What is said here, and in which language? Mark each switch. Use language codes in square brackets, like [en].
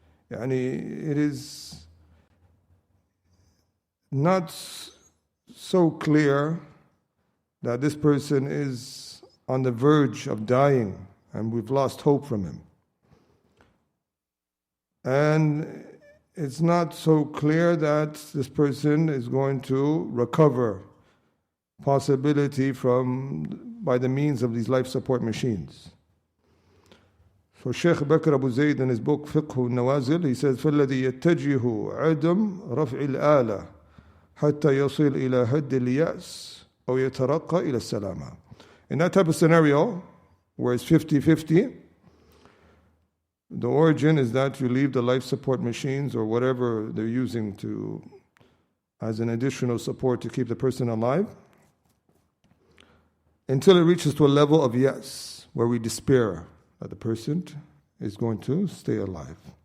[en] It is not so clear that this person is on the verge of dying and we've lost hope from him. And it's not so clear that this person is going to recover possibility by the means of these life support machines. So Sheikh Bakr Abu Zayd in his book Fiqh النوازل, he says, [ar] فَالَّذِي يَتَّجِهُ عَدَمْ رَفْعِ الْآلَةِ حَتَّى يَصِلْ إِلَى هَدِّ الْيَأْسِ أو يَتَرَقَّى إِلى السَّلَامَةِ. [en] In that type of scenario, where it's 50-50, the origin is that you leave the life support machines or whatever they're using as an additional support to keep the person alive, until it reaches to a level of yes, where we despair that the person is going to stay alive.